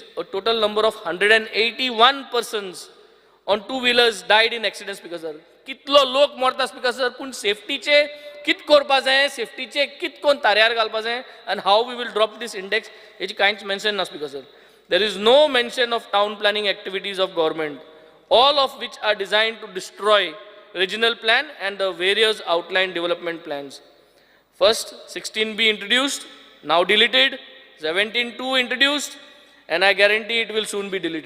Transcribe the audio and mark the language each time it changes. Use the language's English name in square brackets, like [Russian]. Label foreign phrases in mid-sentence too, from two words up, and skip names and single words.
[English] A total number of 181 persons on two-wheelers died in accidents, Speaker sir. [Konkani] कितलो लोक मरता, [English] Speaker sir, [Konkani] पूण सेफ्टीचे कित करपा जाय, सेफ्टीचे कित कोण तारयार घालपा जाय, [English] and how we will drop this index, [Konkani] हेची कांयच मेन्शन ना, [English] Speaker sir. There is no mention of town planning activities of government, all of which are designed to destroy regional plan and the various outlined development plans. First, 16B introduced, now deleted, 17.2 introduced, and I guarantee it will soon be deleted.